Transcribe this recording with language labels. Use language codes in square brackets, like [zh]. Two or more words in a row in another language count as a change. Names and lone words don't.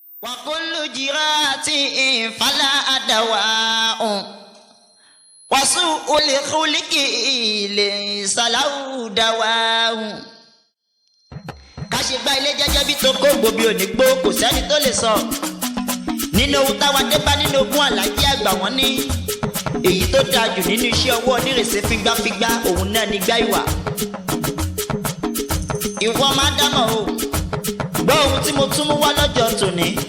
[ar] وكل جراح فلا دواء، وسوء الخلق ليس له دواء. [yo] Ká ṣe gbá ilé jẹ́jẹ́ bí tó kó gbòbí ò ní gbó, kò sẹ́ni tó lè sọ. Nínú ohun táwa dé bá nínú ogún Àlàjí àgbà wọ́n ní, èyí tó dáa jù nínú iṣẹ́ ọwọ́ onírèsé fígbáfígbá, òun náà ni gbá ìwà. Ìwọ máa dámọ̀ o, gbọ́ ohun tí mo tún mú wá lọ́jọ́ tòní.